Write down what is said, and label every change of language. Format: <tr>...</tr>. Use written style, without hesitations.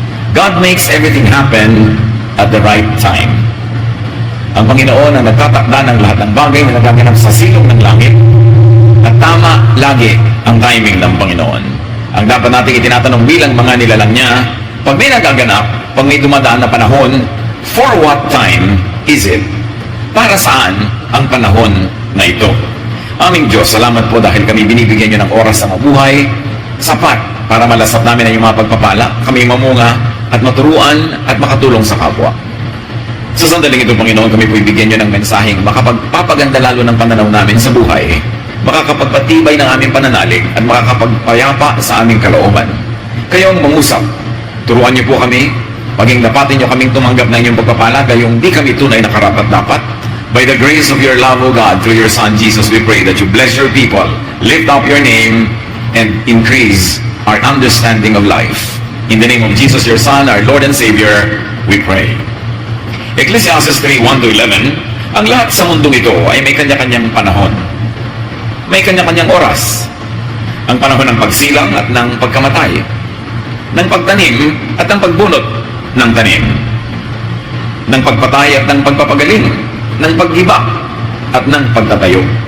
<en>God makes everything happen at the right time.</en> <tl>Ang Panginoon ang nagtatakda ng lahat ng bagay na nagaganap sa silong ng langit, at tama lagi ang timing ng Panginoon. Ang dapat nating itinatanong bilang mga nilalang niya, pag may nagaganap, pag may dumadaan na panahon,</tl> <en>for what time is it?</en> <tl>Para saan ang panahon na ito? Aming Diyos, salamat po dahil kami binibigyan niyo ng oras sa mabuhay, sapat para malasap namin ang iyong mga pagpapala, kami mamunga at maturuan at makatulong sa kapwa. Sa sandaling ito, Panginoon, kami po ibigyan niyo ng mensaheng makapagpapaganda lalo ng pananaw namin sa buhay, makakapagpatibay ng aming pananalig at makakapagpayapa sa aming kalooban. Kayo ang mangusap, turuan niyo po kami, maging dapatin niyo kaming tumanggap ng inyong pagpapala, gayong di kami tunay na karapat-dapat.</tl> <en>By the grace of your love, O God, through your Son Jesus, we pray that you bless your people, lift up your name, and increase our understanding of life. In the name of Jesus, your Son, our Lord and Savior, we pray.</en> <tl>Ecclesiastes 3:1-11, ang lahat sa mundong ito ay may kanya-kanyang panahon. May kanya-kanyang oras. Ang panahon ng pagsilang at ng pagkamatay, ng pagtanim at ng pagbunot ng tanim, ng pagpatay at ng pagpapagaling, ng paggiba at ng pagtatayo.</tl>